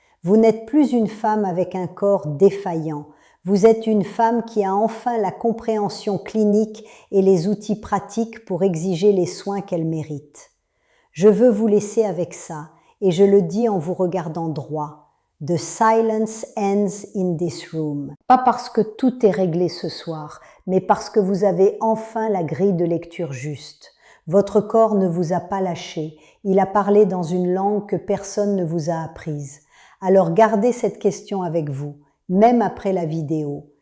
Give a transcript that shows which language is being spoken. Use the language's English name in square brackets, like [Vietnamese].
[French] Vous n'êtes plus une femme avec un corps défaillant. Vous êtes une femme qui a enfin la compréhension clinique et les outils pratiques pour exiger les soins qu'elle mérite. Je veux vous laisser avec ça, et je le dis en vous regardant droit. [English] The silence ends in this room. [French] Pas parce que tout est réglé ce soir, mais parce que vous avez enfin la grille de lecture juste. Votre corps ne vous a pas lâché, il a parlé dans une langue que personne ne vous a apprise. Alors gardez cette question avec vous, même après la vidéo.